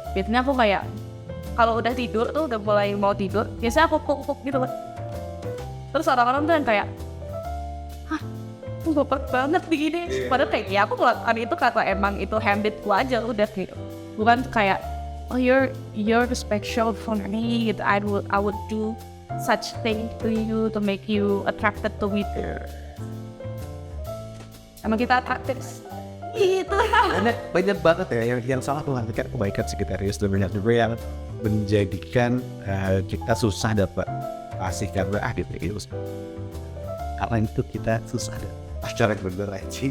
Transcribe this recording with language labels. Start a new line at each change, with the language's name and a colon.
Indonesian: Biasanya aku kayak kalau udah tidur tuh, udah mulai mau tidur, biasanya aku puk-puk gitu loh. Terus orang-orang tuh yang kayak, hah, baper banget begini. Padahal kayak ya aku melakukan itu karena emang itu habitku aja udah gitu. Bukan kayak,
English: oh you're special for me,
Indonesian: gitu.
English: I would do such thing to you to make you attracted to me.
Indonesian: Emang kita attracted itu. Banyak banget ya yang salah menghargai kebaikan Sagittarius, dan banyak juga yang menjadikan kita susah dapat kasih karena Sagittarius. Karena itu kita susah dapat pacar yang bener aja.